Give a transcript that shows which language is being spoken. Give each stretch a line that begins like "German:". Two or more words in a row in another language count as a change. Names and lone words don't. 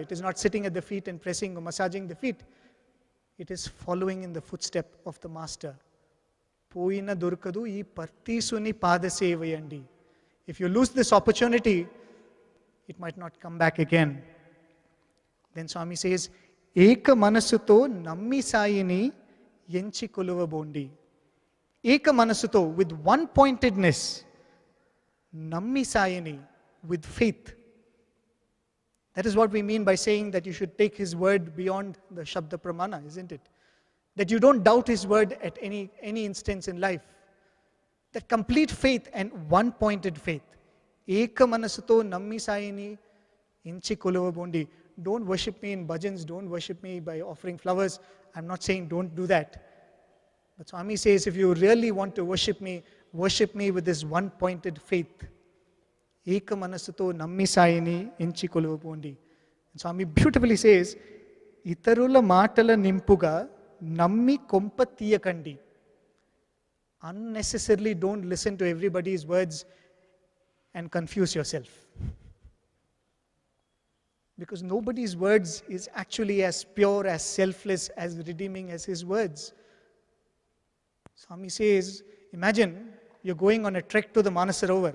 English: It is not sitting at the feet and pressing or massaging the feet. It is following in the footstep of the Master.
Telugu: పోయిన దొరకదు ఈ పర్తీశుని పాద సేవయండి.
English: If you lose this opportunity, it might not come back again. Then Swami says,
Telugu: ఏక మనసుతో నమ్మి సాయిని ఎంచి కొలువ బొండి. ఏక మనసుతో,
English: with one-pointedness,
Telugu: నమ్మి సాయిని,
English: with faith. That is what we mean by saying that you should take his word beyond the
Sanskrit: शब्द प्रमाण,
English: isn't it? That you don't doubt his word at any instance in life. That complete faith and one-pointed faith.
Telugu: ఏక మనసుతో నమ్మి సాయిని ఇంచి కొలువ బొండి.
English: Don't worship me in bhajans, don't worship me by offering flowers. I'm not saying don't do that. But Swami says, if you really want to worship me with this one-pointed faith.
Telugu: ఏక మనసుతో నమ్మి సాయిని ఇంచి కొలువుపొండి.
English: And Swami beautifully says,
Telugu: ఇతరుల మాటల నింపుగా నమ్మి కొంప తీయకండి.
English: Unnecessarily don't listen to everybody's words and confuse yourself. Because nobody's words is actually as pure, as selfless, as redeeming as his words. Swami says, imagine you're going on a trek to the Manasarovar.